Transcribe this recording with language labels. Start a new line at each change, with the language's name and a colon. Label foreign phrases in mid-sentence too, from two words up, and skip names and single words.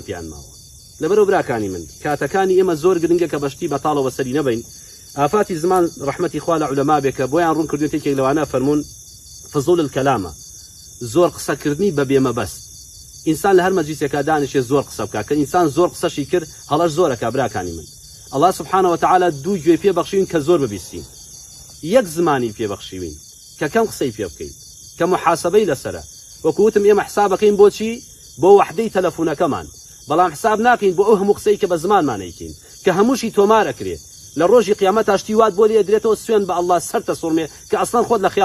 Central Kurdish: پیان ماوە لەبەرەوە براکانی من کاتەکانی ئێمە زۆر گرنگە کە بەشتی بەتاڵەوە سەری نەبین ئافاتی زمان ڕەحمەتی خوا لە عولەما بێ کە بۆیان ڕوون کردوێتێکێک لەوانە فەرموون
Arabic: فزول الکەلامە
Central Kurdish: زۆر قسەکردنی بە بێمەبەست ئینسان لە هەر مەجلیسێکا دانیشێ زۆر قسە بکات کە ئینسان زۆر قسەشی کرد هەڵەش زۆرەکە براکانی من
Arabic: الله سبحانه وتعالى
Central Kurdish: دوو گوێ پێبەخشین کە زۆر ببیستین یەک زمانی پێبەخشیوین کە کەم قسەی پێ بکەین کە محاسبەی لەسرە وەکووتم ئێمە حسابەکەین بۆچی بۆ وحدەی تەلەفۆنەکەمان بەڵام حساب ناکەین بۆ ئەو هەموو قسەی کە بە زمانمانەیکەین کە هەمووشی تۆمارەکرێت لە ڕۆژی قیامەت ئاشتی وات بۆ لێ درێتەوە سوێن بە الله سەرتە سوڕمێ کە ئەسڵان خۆت لە